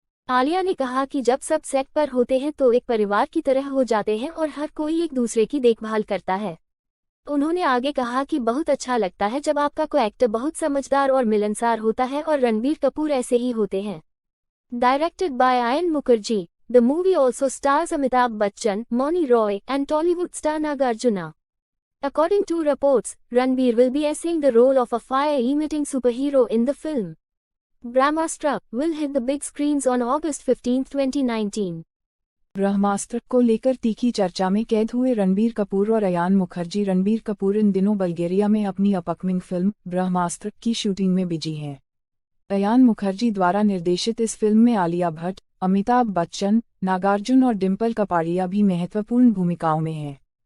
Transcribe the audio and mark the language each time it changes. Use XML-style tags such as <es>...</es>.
<hi>आलिया ने कहा कि जब सब सेट पर होते हैं तो एक परिवार की तरह हो जाते हैं और हर कोई एक दूसरे की देखभाल करता है। उन्होंने आगे कहा कि बहुत अच्छा लगता है जब आपका को एक्टर बहुत समझदार और मिलनसार होता है और रणबीर कपूर ऐसे ही होते हैं।</hi> <en>Directed by Ayan Mukerji, the movie also stars Amitabh Bachchan, Mouni Roy and Tollywood star Nagarjuna. According to reports, Ranbir will be essaying the role of a fire-emitting superhero in the film. Brahmastra will hit the big screens on August 15, 2019.</en> <hi>ब्रह्मास्त्र को लेकर तीखी चर्चा में कैद हुए रणबीर कपूर और अयान मुखर्जी। रणबीर कपूर इन दिनों बल्गेरिया में अपनी अपकमिंग फिल्म ब्रह्मास्त्र की शूटिंग में बिजी हैं। अयान मुखर्जी द्वारा निर्देशित इस फिल्म में आलिया भट्ट, अमिताभ बच्चन, नागार्जुन और डिम्पल कपाड़िया भी महत्वपूर्ण भूमिकाओं में हैं।</hi>